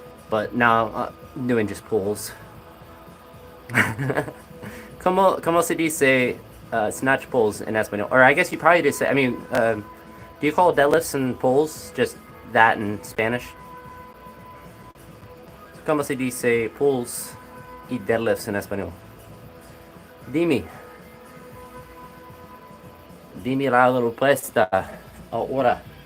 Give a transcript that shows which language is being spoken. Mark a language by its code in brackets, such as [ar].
[en] But now I'm doing just pulls. [es] ¿Cómo se dice [en] snatch pulls in [es] Espanol? [en] Or I guess you probably just say, do you call deadlifts and pulls just that in Spanish? [es] ¿Cómo se dice pulls y deadlifts en Español? Dime la respuesta ahora.